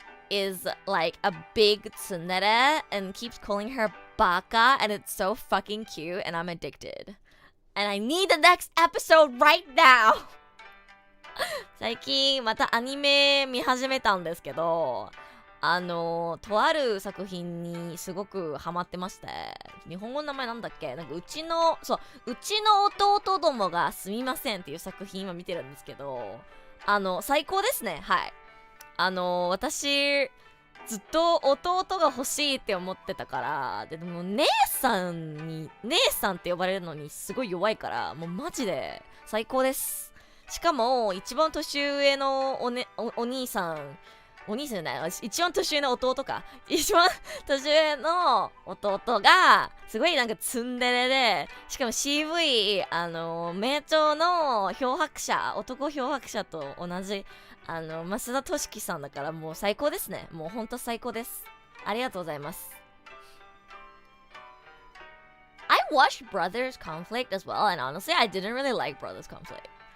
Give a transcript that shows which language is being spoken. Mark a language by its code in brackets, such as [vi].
[en] is like a big tsundere and keeps calling her baka, and it's so fucking cute, and I'm addicted. And I need the next episode right now! [ja] 最近またアニメ見始めたんですけど、とある作品にすごくハマってまして、日本語の名前なんだっけ、なんかうちの弟どもがすみませんっていう作品今見てるんですけど、最高ですね。はい。私ずっと弟が欲しいって思ってたから、でも姉さんって呼ばれるのにすごい弱いから、もうマジで最高です。しかも一番年上のお兄さんじゃない、一番年上の弟か。一番年上の弟が、すごいなんかツンデレで、しかも CV、名著の漂白者、男漂白者と同じ、増田俊樹さんだからもう最高ですね。もうほんと最高です。ありがとうございます。 [en] I watched Brothers Conflict as well, and honestly, I didn't really like Brothers Conflict.